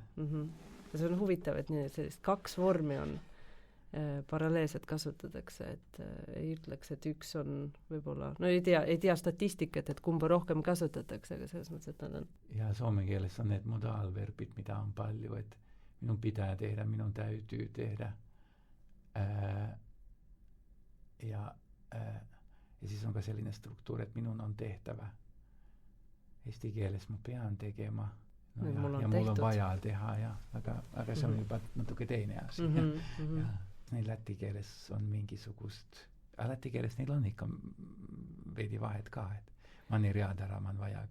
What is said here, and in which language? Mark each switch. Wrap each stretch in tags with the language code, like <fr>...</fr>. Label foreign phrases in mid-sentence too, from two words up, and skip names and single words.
<et>Ja see on huvitav, et sellist 2 vormi on paralleelselt kasutatakse, et ei ütleks, et üks on võib-olla, no ei tea statistikat, et kumba rohkem kasutatakse, aga selles mõttes, et nad on. Ja soome keeles on need modaalverbid, mida on palju, et</et> <fi>minun pitää tehdä, minun täytyy tehdä.</fi> <et>Ja siis on ka selline struktuur, et</et> <fi>minun on tehtävä.</fi> <et>Eesti keeles ma pean tegema. No ja mul on vaja teha, aga see on juba natuke teine asi. Ja neil läti keeles on mingisugust, aga läti keeles neil on ikka veidi vahet ka, et</et> <lv>manir jaadara, man vajag.</lv>